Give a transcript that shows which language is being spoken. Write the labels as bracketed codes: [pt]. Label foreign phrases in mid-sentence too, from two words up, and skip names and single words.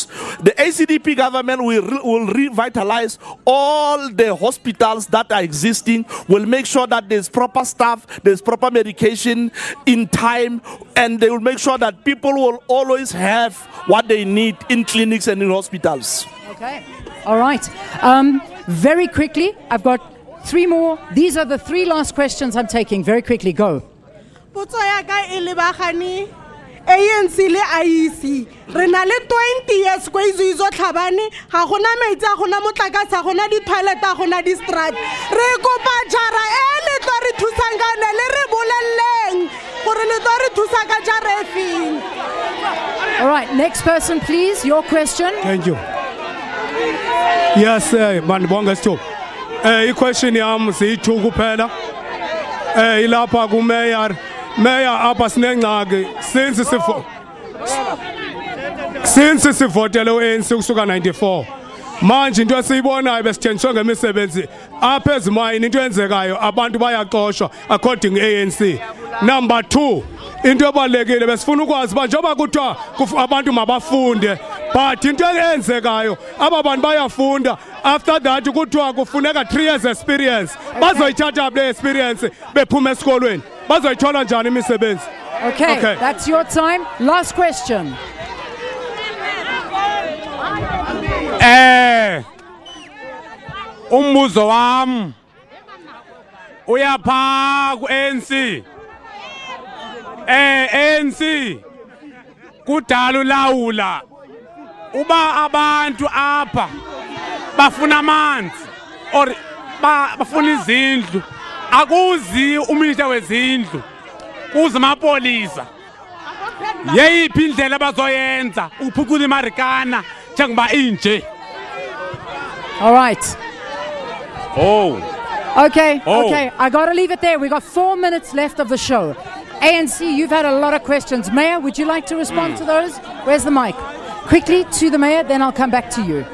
[en] The ACDP government will revitalize all the hospitals that are existing, will make sure that there's proper staff, there's proper medication in time, and they will make sure that people will always have what they need in clinics and in hospitals. Okay. All right. Very quickly, I've got 3 more. These are the 3 last questions I'm taking. Very quickly, go. [tn] ANC le IEC re na le 20 years go izo tlhabane ga gona metsi a gona motlakase a gona di toilet a gona di strat re kopa jara le tlo re thusangane le re bolelleng gore le tlo re thusa ka jara efeng. [en] All right, next person please, your question. Thank you. Yes, manibonga stop. [zu] I-question yami siyi2 kuphela. [xh] Ilapha ku mayor apha sinengxaki since sivotele uANC kusuka 94 manje into esiyibonayo besithenjiswe ngemisebenzi apha ezimayini into enzekayo abantu bayaqoshwa according ANC. Number 2, into ebalekile besifuna ukwazi ba njoba kuthiwa abantu mabafunde, but into eyenzekayo aba bantu bayafunda, [en] after that [xh] kuthiwa kufuneka [en] 3 years experience. [xh] Bazoyithatha le experience bephuma esikolweni bazoyithola njani imisebenzi? [en] Okay, that's your time. Last question. [zu] Umbuzo wami uyapha ku-ANC. [xh] ANC kudala ulawula uba abantu apha bafuna amanzi or bafuna izindlu, akuzi uminister wezindlu, kuze amapolisa. Yeyiphi indlela abazoyenza uphucula iMarikana njengoba inje? [en] All right. Okay, I got to leave it there. We got 4 minutes left of the show. ANC, you've had a lot of questions. Mayor, would you like to respond to those? Where's the mic? Quickly to the mayor, then I'll come back to you.